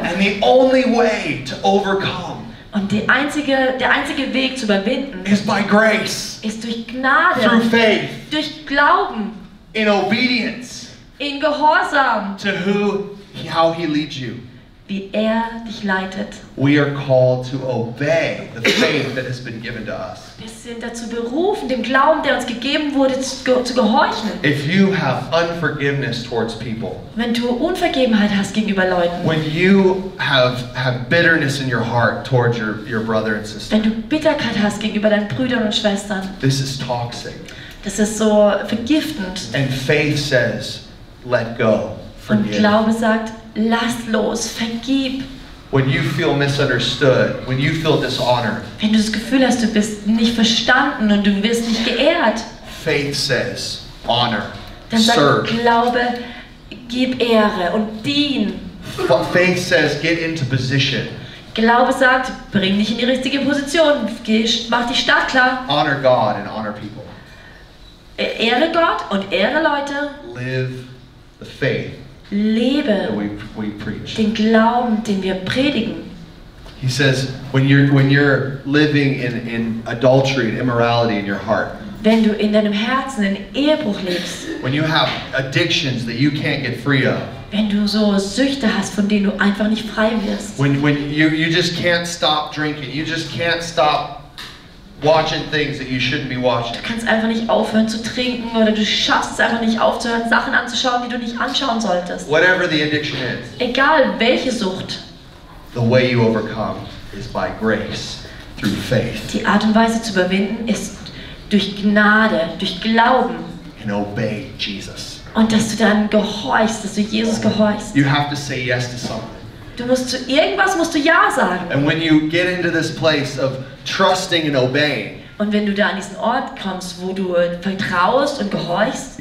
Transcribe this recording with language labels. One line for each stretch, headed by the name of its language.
English: And the only way to overcome
German: Und der einzige Weg zu überwinden
English: is by grace,
German: ist durch
English: through
German: Gnade,
English: faith,
German: durch Glauben,
English: in obedience
German: in Gehorsam,
English: to how He leads you.
German: wie er dich leitet.
English: We are called to obey the faith that has been given to us.
German: Wir sind dazu berufen, dem Glauben, der uns gegeben wurde, zu gehorchen.
English: If you have unforgiveness towards people,
German: Wenn du Unvergebenheit hast gegenüber Leuten,
English: when you have bitterness in your heart towards your brother and sister,
German: wenn du Bitterkeit hast gegenüber deinen Brüdern und Schwestern,
English: this is toxic.
German: das ist so vergiftend.
English: And faith says, let go,
German: Und
English: forgive.
German: Glaube sagt, lass los, vergib.
English: When you feel misunderstood, when you feel dishonored,
German: Wenn du das Gefühl hast, du bist nicht verstanden und du wirst nicht geehrt,
English: faith says, honor,
German: dann sagt
English: serve.
German: Glaube, gib Ehre und dien.
English: Faith says, get into position,
German: Glaube sagt, bring dich in die richtige Position, mach dich startklar.
English: honor God and honor people.
German: Ehre Gott und ehre Leute.
English: Live the faith that
German: Lebe
English: we preach.
German: den Glauben, den wir predigen.
English: He says, when you're living in adultery and immorality in your heart,
German: Wenn du in deinem Herzen in Ehebruch lebst,
English: when you have addictions that you can't get free of,
German: wenn du so Süchte hast, von denen du einfach nicht frei wirst,
English: when you just can't stop drinking, you just can't stop watching things that you shouldn't be watching.
German: du kannst einfach nicht aufhören zu trinken oder du schaffst es einfach nicht aufzuhören, Sachen anzuschauen, die du nicht anschauen solltest.
English: Whatever the addiction is,
German: Egal welche Sucht,
English: the way you overcome is by grace, through faith,
German: die Art und Weise zu überwinden ist durch Gnade, durch Glauben
English: and obey Jesus.
German: und dass du dann gehorchst, dass du Jesus gehorchst.
English: You have to say yes to something.
German: Du musst zu irgendwas musst du Ja sagen.
English: And when you get into this place of trusting and obeying,
German: Und wenn du da an diesen Ort kommst, wo du vertraust und gehorchst,